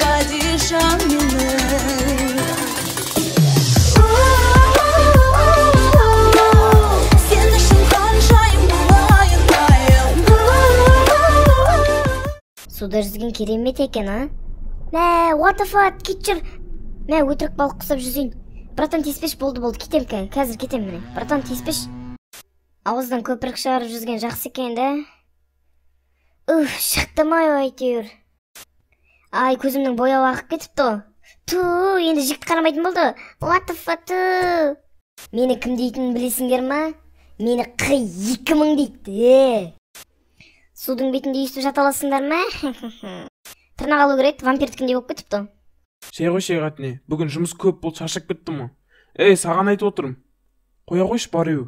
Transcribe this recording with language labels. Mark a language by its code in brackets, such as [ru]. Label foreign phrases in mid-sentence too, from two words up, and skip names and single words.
[kk] Суда жүзген керемет екен, а? Мә, [en] what the fuck, [kk] кетшір. Мә, өтірік балық құсап жүзейін. Братан, тиіспеш, болды, кетем, қазір кетем міне. Братан, тиіспеш. Ауыздан көпірік шығарып жүзген жақсы екен, да? Шықтымай әйтеуір. Ай, көзімнің бояуы ағып кетіпті. Енді жігіт қарамайтын болды. [en] What the fuck, [kk] Мені кім дейтінін білесіңдер ма? Мені Қ2000 дейді. Судың бетінде естіп жаталасыңдар ма? Тырнақ алу керек, вампирдікіндей болып кетіпті. Шей қатыне, бүгін жұмыс көп болды, шаршап кеттім. Саған айтып отырмын. Қоя қойшы бару.